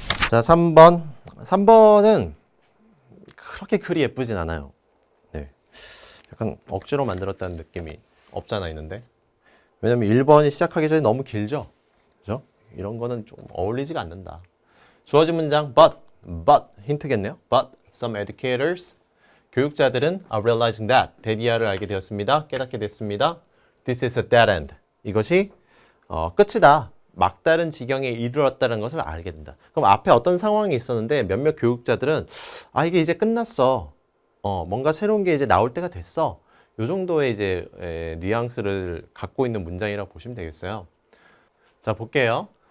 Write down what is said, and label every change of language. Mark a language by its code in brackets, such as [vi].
[ko] 자, 3번. 3번은 그렇게 글이 예쁘진 않아요. 네. 약간 억지로 만들었다는 느낌이 없잖아 있는데. 왜냐면 1번이 시작하기 전에 너무 길죠? 그죠? 이런 거는 좀 어울리지가 않는다. 주어진 문장 but 힌트겠네요. [en] But some educators [ko] 교육자들은 [en] are realizing that [ko] 데디아를 알게 되었습니다. 깨닫게 됐습니다. [en] This is a dead end. [ko] 이것이 끝이다. 막다른 지경에 이르렀다는 것을 알게 된다. 그럼 앞에 어떤 상황이 있었는데 몇몇 교육자들은 이게 이제 끝났어. 뭔가 새로운 게 이제 나올 때가 됐어. 요 정도의 이제 뉘앙스를 갖고 있는 문장이라고 보시면 되겠어요. 자, 볼게요.